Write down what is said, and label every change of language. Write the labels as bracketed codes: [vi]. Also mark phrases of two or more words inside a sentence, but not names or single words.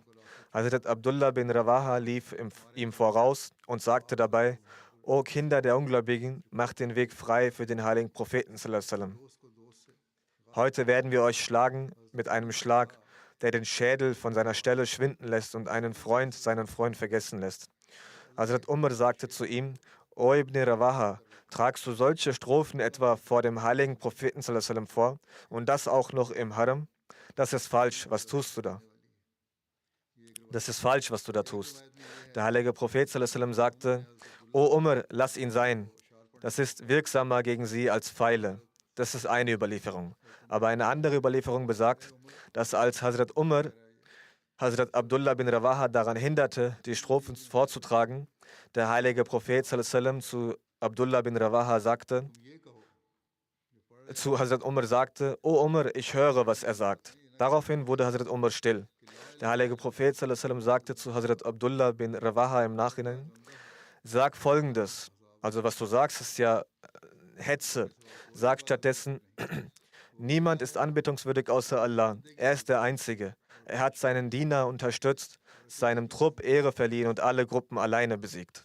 [de] Hazrat Abdullah bin Rawaha lief ihm voraus und sagte dabei: O Kinder der Ungläubigen, macht den Weg frei für den heiligen Propheten [ar] صلى الله عليه وسلم. [de] Heute werden wir euch schlagen mit einem Schlag, der den Schädel von seiner Stelle schwinden lässt und einen Freund seinen Freund vergessen lässt. Hazrat Umar sagte zu ihm: O Ibn Rawaha, tragst du solche Strophen etwa vor dem heiligen Propheten [ar] صلى الله عليه وسلم [de] vor und das auch noch im Haram? Das ist falsch, was tust du da? Das ist falsch, was du da tust. Der heilige Prophet [ar] صلى الله عليه وسلم [de] sagte: O Umar, lass ihn sein. Das ist wirksamer gegen sie als Pfeile. Das ist eine Überlieferung. Aber eine andere Überlieferung besagt, dass als Hazrat Umar Hazrat Abdullah bin Rawaha daran hinderte, die Strophen vorzutragen, der heilige Prophet [ar] صلى الله عليه وسلم [de] zu Abdullah bin Rawaha sagte, zu Hazrat Umar sagte: O Umar, ich höre, was er sagt. Daraufhin wurde Hazrat Umar still. Der heilige Prophet [ar] صلى الله عليه وسلم [de] sagte zu Hazrat Abdullah bin Rawaha im Nachhinein: Sag Folgendes, also was du sagst, ist ja Hetze. Sag stattdessen: Niemand ist anbetungswürdig außer Allah. Er ist der Einzige. Er hat seinen Diener unterstützt, seinem Trupp Ehre verliehen und alle Gruppen alleine besiegt.